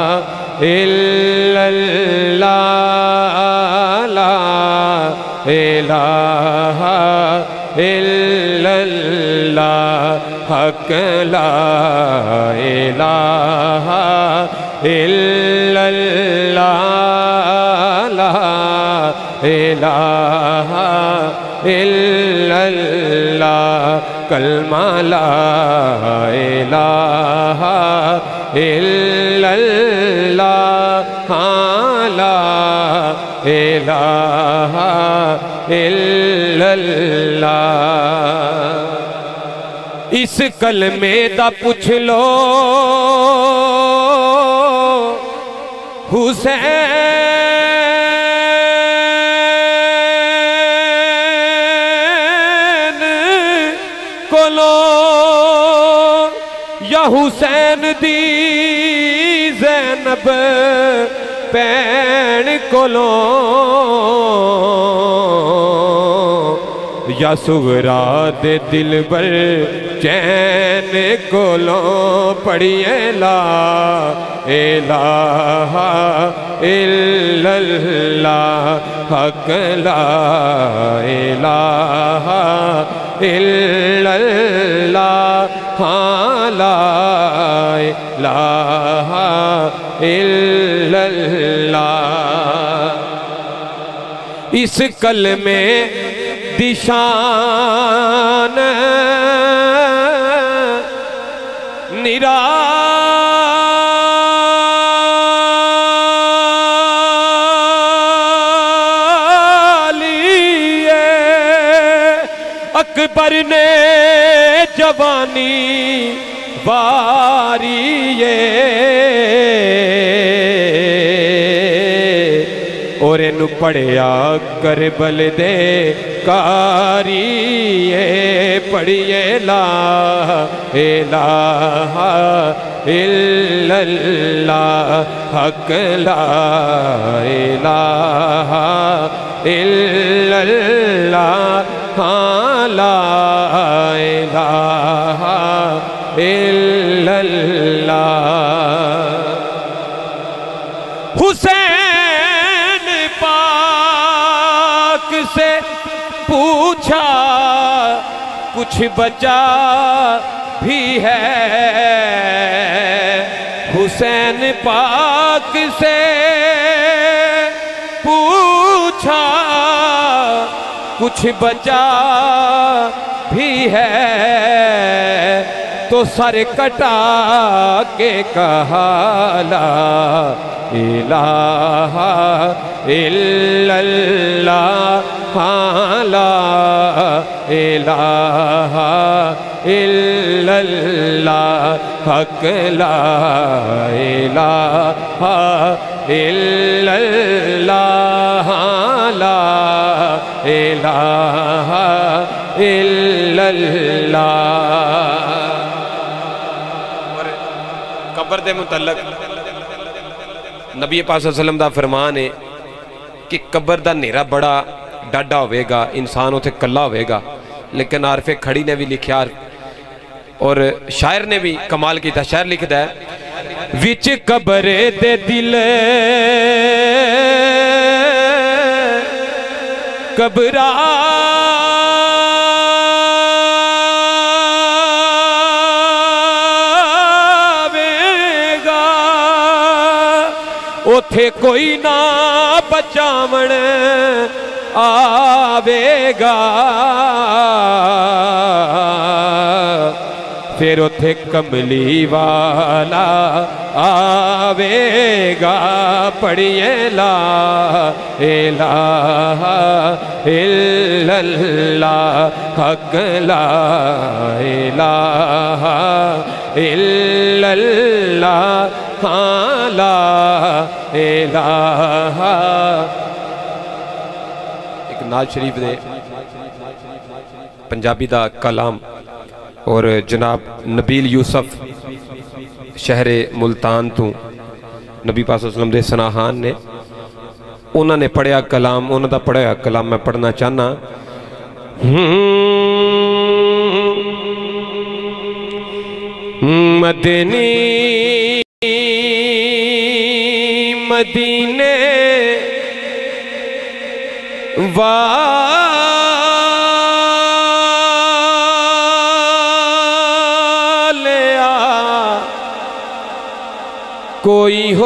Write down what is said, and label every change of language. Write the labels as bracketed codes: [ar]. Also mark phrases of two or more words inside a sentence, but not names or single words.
[ar] إلا الله لا إله إلا الله حق لا إله إلا الله لا إله إلا الله كلمة لا إله إلا الله हाँ لا إله إلا الله। [pa] اس کلمے دا پچھ لو حسین کولو یا حسین دی زینب بھین کولو یا صغرا دے دلبر چین کولو پڑھیے ला [ar] إله إلا الله حق لا إله إلا الله हाँ لا إله إلا الله। [pa] اس کلمے دیشان نرالی اکبر نے جوانی واری اور اینوں پڑھیا کربل دے کاری پڑھیے ला [ar] إله إلا الله حق لا إله إلا الله हाँ لا إله إلا الله। [ur] حسین پاک سے پوچھا کچھ بچا بھی ہے, حسین پاک سے پوچھا کچھ بچا بھی ہے، تو سر کٹا کے کہا ला [ar] إله إلا الله हाँ لا إله إلا الله حق لا إله إلا الله لا إله إلا الله। [pa] اور قبر دے متعلق نبی پاک [ar] صلى الله عليه وسلم [pa] دا فرمان ہے کہ قبر دا نیرا بڑا ڈاڈھا ہوگا، انسان اسے کلا ہوگا. [ur] لیکن عارفے کھڑی نے بھی لکھا اور شاعر نے بھی کمال کیا. شاعر لکھتا ہے [pa] وچ قبرے دے دل گھبراوے گا، اوتھے کوئی نہ بچاون آوے گا. پھر اوتھے کملی والا آوے گا، پڑھیے [ar] لا إله إلا الله حق لا إله إلا الله हाँ لا إله। [pa] ایک ناز شریف دے پنجابی دا کلام اور جناب نبیل یوسف شہرے ملتان تو نبی پاک [ar] صلى الله عليه وسلم [pa] دے سناہان نے انہوں نے پڑھیا کلام، انہوں نے پڑھیا کلام میں پڑھنا چاہنا. مدنی مدینے والیا کوئی